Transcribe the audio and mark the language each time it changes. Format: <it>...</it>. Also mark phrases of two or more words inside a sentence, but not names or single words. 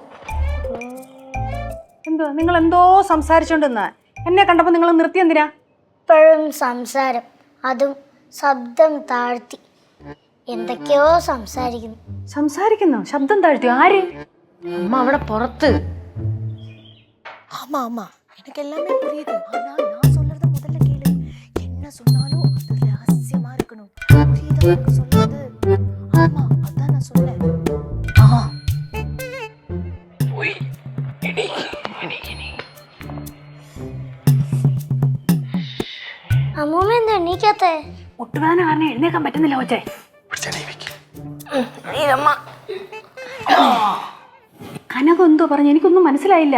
<ml>എന്തോ നിങ്ങൾ എന്തോ സംസാരിച്ചോണ്ടിരുന്ന എന്നെ കണ്ടപ്പോ നിങ്ങൾ നിർത്തി എന്തിനാ? ഇപ്പോഴും സംസാരം, അതും ശബ്ദം താഴ്ത്തി എന്തൊക്കെയോ സംസാരിക്കുന്നു. ശബ്ദം താഴ്ത്തി ആര്? അമ്മ അവിടെ പുറത്ത്.</ml> <ta>ஆமா ஆமா, எனக்கு எல்லாமே புரியுது. ஆனா நான் சொல்றத முதல்ல கேளு. என்ன சொன்னாலும் அது ரகசியமா இருக்கணும். புரியுதா எனக்கு சொல்றது? ஆமா, அதான் நான் சொல்றேன்.</ta> <ml>അമ്മൂമ്മ എന്താ എണീക്കാത്തെ? മുട്ടുവേദന കാരണം എഴുന്നേക്കാൻ പറ്റുന്നില്ല കൊച്ചേ. കനകം എന്തോ പറഞ്ഞു, എനിക്കൊന്നും മനസ്സിലായില്ല.</ml>